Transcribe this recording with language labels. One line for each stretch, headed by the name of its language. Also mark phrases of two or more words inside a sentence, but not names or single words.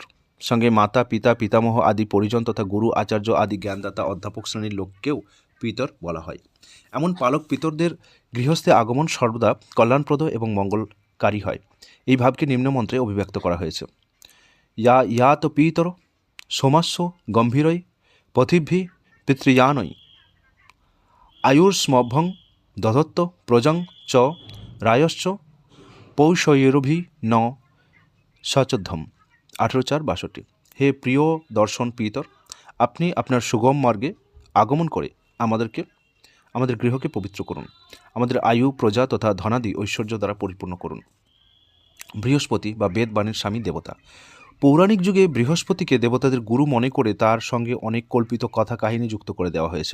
Bangla: সঙ্গে মাতা, পিতা, পিতামহ আদি পরিজন তথা গুরু, আচার্য আদি জ্ঞানদাতা অধ্যাপক শ্রেণীর লোককেও পিতর বলা হয়। এমন পালক পিতরদের গৃহস্থে আগমন সর্বদা কল্যাণপ্রদ এবং মঙ্গলকারী হয়। এই ভাবকে নিম্নমন্ত্রে অভিব্যক্ত করা হয়েছে।
Sanskrit: ইয়া তো পিতর সোমাস্য গম্ভীরই পথিভি পিতৃয়ানই আয়ুর্স্মভ্যং দধত্ত প্রজং চ রায়শ্চ পৌষয়েরভি ন সচধ্যম 18:4-62।
Bangla: হে প্রিয় দর্শন পিতর, আপনি আপনার সুগম মার্গে আগমন করে আমাদের গৃহকে পবিত্র করুন। আমাদের আয়ু, প্রজা তথা ধনাদি ঐশ্বর্য দ্বারা পরিপূর্ণ করুন। বৃহস্পতি বা বেদবাণীর স্বামী দেবতা। পৌরাণিক যুগে বৃহস্পতিকে দেবতাদের গুরু মনে করে তার সঙ্গে অনেক কল্পিত কথা কাহিনী যুক্ত করে দেওয়া হয়েছে।